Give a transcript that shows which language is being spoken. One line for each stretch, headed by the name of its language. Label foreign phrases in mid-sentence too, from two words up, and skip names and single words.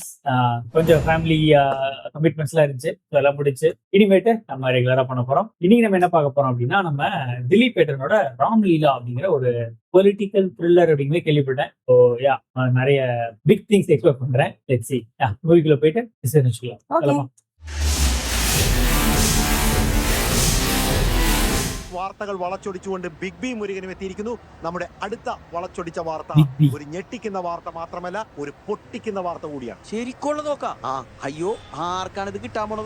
Tamil: கொஞ்சம்
English: family commitmentslam
Tamil: இருந்துச்சு, அதெல்லாம் முடிச்சு இனிமேட்டு நம்ம ரெகுலரா பண்ண போறோம். இன்னைக்கு நம்ம என்ன பார்க்க போறோம் அப்படின்னா, நம்ம திலீப் ஏட்டனோட ராம்லீலா அப்படிங்கிற ஒரு
English: political thriller
Tamil: அப்படிங்கிற கேள்விப்பட்டேன். ஸோ நிறைய
English: big things expect
Tamil: பண்றேன்.
English: let's see.
Tamil: மூவிக்குள்ள போயிட்டு டிஸ்கஸ் வச்சுக்கலாம்.
Malayalam: വാർത്തകൾ വളച്ചൊടിച്ചുകൊണ്ട് ബിഗ് ബി മുരുകനും എത്തിയിരിക്കുന്നു. നമ്മുടെ അടുത്ത വളച്ചൊടിച്ച വാർത്ത ഒരു ഞെട്ടിക്കുന്ന വാർത്ത മാത്രമല്ല, ഒരു പൊട്ടിക്കുന്ന വാർത്ത കൂടിയാണ്. ശരിക്കുള്ള നോക്കാം. അയ്യോ, ആർക്കാണ് ഇത് കിട്ടാൻ പോണത്?